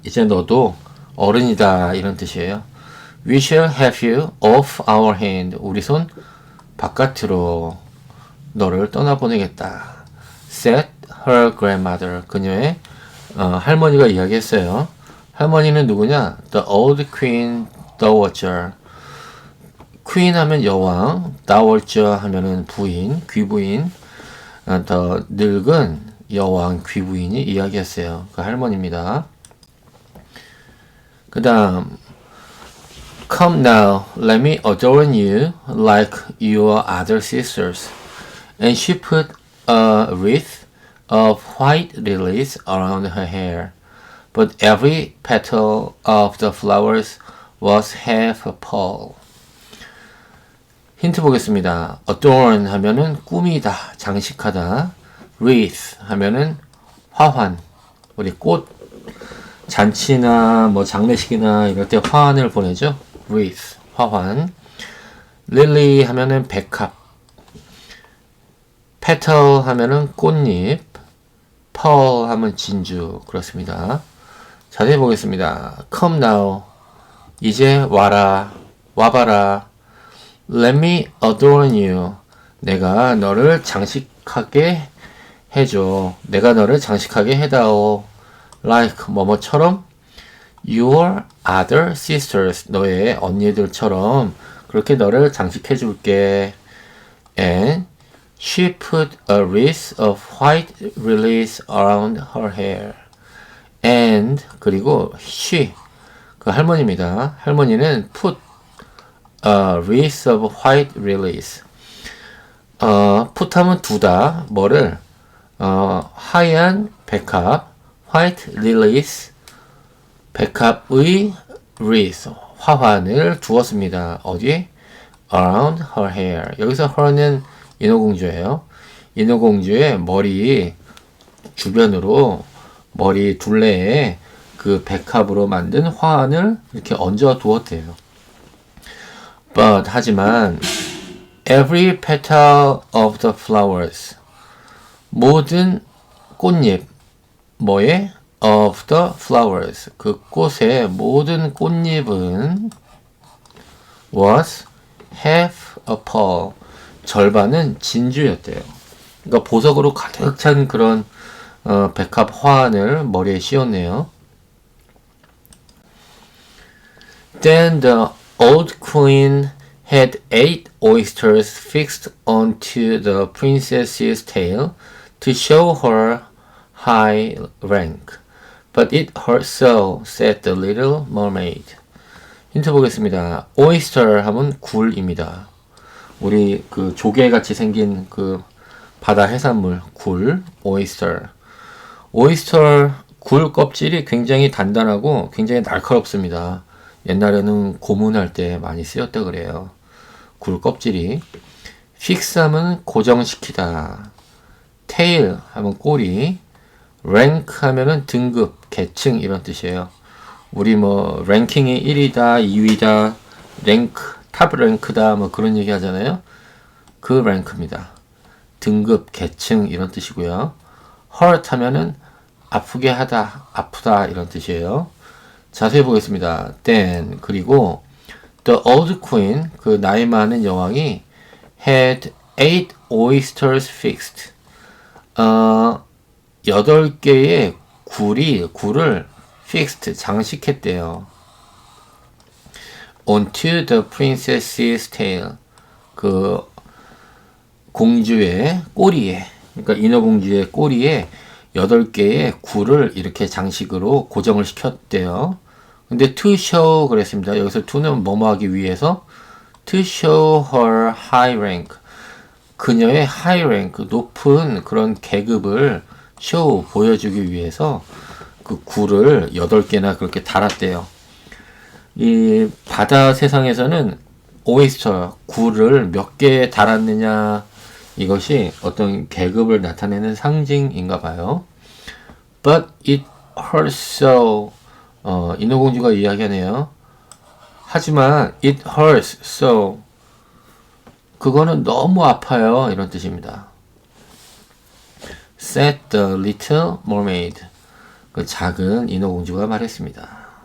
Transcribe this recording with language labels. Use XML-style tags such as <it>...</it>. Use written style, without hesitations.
<ko>이제 너도 어른이다 이런 뜻이에요.</ko> <en>We shall have you off our hand.</en> <ko>우리 손 바깥으로 너를 떠나보내겠다.</ko> <en>said her grandmother.</en> <ko>그녀의 할머니가 이야기했어요. 할머니는 누구냐?</ko> <en>The old queen dowager.</en> <ko>queen 하면 여왕, dowager 하면은 부인, 귀부인. 더 늙은 여왕 귀부인이 이야기했어요. 그 할머니입니다. 그 다음</ko> <en>Come now, let me adorn you like your other sisters. And she put a wreath of white lilies around her hair. But every petal of the flowers was half a pearl.</en> <ko>힌트 보겠습니다. adorn 하면은 꾸미다, 장식하다. wreath 하면은 화환. 우리 꽃 잔치나 뭐 장례식이나 이럴 때 화환을 보내죠. wreath 화환. lily 하면은 백합. petal 하면은 꽃잎. pearl 하면 진주. 그렇습니다. 자세히 보겠습니다.</ko> <en>come now</en> <ko>이제 와라. 와봐라.</ko> <en>let me adorn you</en> <ko>내가 너를 장식하게 해줘. 내가 너를 장식하게 해다오. like 뭐뭐처럼</ko> <en>your other sisters</en> <ko>너의 언니들처럼 그렇게 너를 장식해 줄게.</ko> <en>and she put a wreath of white lilies around her hair.</en> <ko>and 그리고 she 그 할머니입니다. 할머니는</ko> <en>put a wreath of white lilies</en> <ko>put 하면 두다 뭐를 하얀 백합</ko> <en>white lilies</en> <ko>백합의 wreath 화환을 두었습니다. 어디?</ko> <en>around her hair.</en> <ko>여기서 her는 인어공주예요. 인어공주의 머리 주변으로 머리 둘레에 그 백합으로 만든 화환을 이렇게 얹어 두었대요. But 하지만</ko> <en>every petal of the flowers</en> <ko>모든 꽃잎 뭐에?</ko> <en>of the flowers</en> <ko>그 꽃의 모든 꽃잎은</ko> <en>was half a pearl</en> <ko>절반은 진주였대요. 그러니까 보석으로 가득 찬 그런 백합 화환을 머리에 씌웠네요.</ko> <en>Then the old queen had 8 oysters fixed onto the princess's tail to show her high rank. But it hurt so, said the little mermaid.</en> <ko>힌트 보겠습니다. oyster 하면 굴입니다. 우리 그 조개같이 생긴 그 바다 해산물 굴, oyster. oyster 굴 껍질이 굉장히 단단하고 굉장히 날카롭습니다. 옛날에는 고문할 때 많이 쓰였다 그래요. 굴 껍질이. fix 하면 고정시키다. tail 하면 꼬리. rank 하면은 등급, 계층 이런 뜻이에요. 우리 뭐 랭킹이 1위다, 2위다, 랭크, 탑 랭크다 뭐 그런 얘기 하잖아요. 그 랭크입니다. 등급, 계층 이런 뜻이고요. hurt 하면은 아프게 하다, 아프다 이런 뜻이에요. 자세히 보겠습니다.</ko> <en>then 그리고 the old queen</en> <ko>그 나이 많은 여왕이</ko> <en>had 8 oysters fixed.</en> <ko>8개의 굴을 fixed 장식했대요.</ko> <en>onto the princess's tail</en> <ko>그 공주의 꼬리에, 그러니까 인어공주의 꼬리에 8개의 굴을 이렇게 장식으로 고정을 시켰대요. 근데 to show 그랬습니다. 여기서 to는 뭐뭐 하기 위해서</ko> <en>to show her high rank</en> <ko>그녀의 high rank 높은 그런 계급을 show 보여주기 위해서 그 굴을 8개나 그렇게 달았대요. 이 바다 세상에서는 오이스터 굴을 몇 개 달았느냐 이것이 어떤 계급을 나타내는 상징인가 봐요.</ko> <en>But it hurts so</en> <ko>인어공주가 이야기하네요. 하지만</ko> <en>it hurts so</en> <ko>그거는 너무 아파요 이런 뜻입니다.</ko> <en>said the little mermaid</en> <ko>그 작은 인어공주가 말했습니다.</ko>